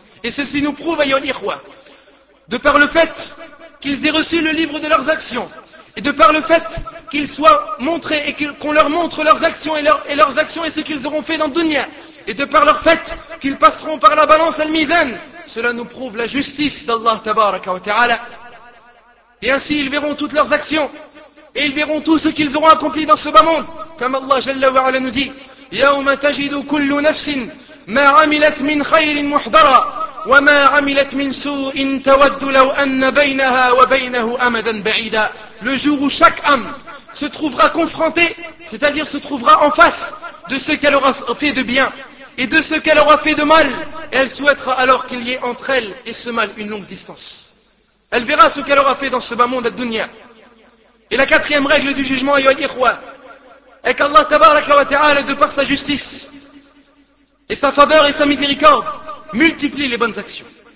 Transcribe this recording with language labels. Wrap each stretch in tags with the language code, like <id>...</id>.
<fr>Et ceci nous prouve, ayyuhal ikhwa, de par le fait qu'ils aient reçu le livre de leurs actions, et de par le fait qu'ils soient montrés et qu'on leur montre leurs actions et leurs actions et ce qu'ils auront fait dans le dunya, et de par leur fait qu'ils passeront par la balance al-mizan, cela nous prouve la justice d'Allah tabaraka wa ta'ala. Et ainsi ils verront toutes leurs actions, et ils verront tout ce qu'ils auront accompli dans ce bas monde. Comme Allah jalla wa ala nous dit,</fr> <ar>يَوْمَ تَجِدُ كُلُّ نَفْسٍ مَا عَمِلَتْ مِنْ خَيْرٍ مُحْضَرًا وَمَا عَمِلَتْ مِنْ سُوءٍ تَوَدُّ لَوْ أَنَّ بَيْنَهَا وَبَيْنَهُ أَمَدًا بَعِيدًا.</ar> <fr>Le jour où chaque âme se trouvera confrontée, c'est-à-dire se trouvera en face de ce qu'elle aura fait de bien et de ce qu'elle aura fait de mal, elle souhaitera alors qu'il y ait entre elle et ce mal une longue distance. Elle verra ce qu'elle aura fait dans ce bas monde ad-dunya. Et la quatrième règle du jugement, ayyuhal ikhwa, est qu'Allah tabaraka wa ta'ala, de par sa justice et sa faveur et sa miséricorde, multiplie les bonnes actions.</fr>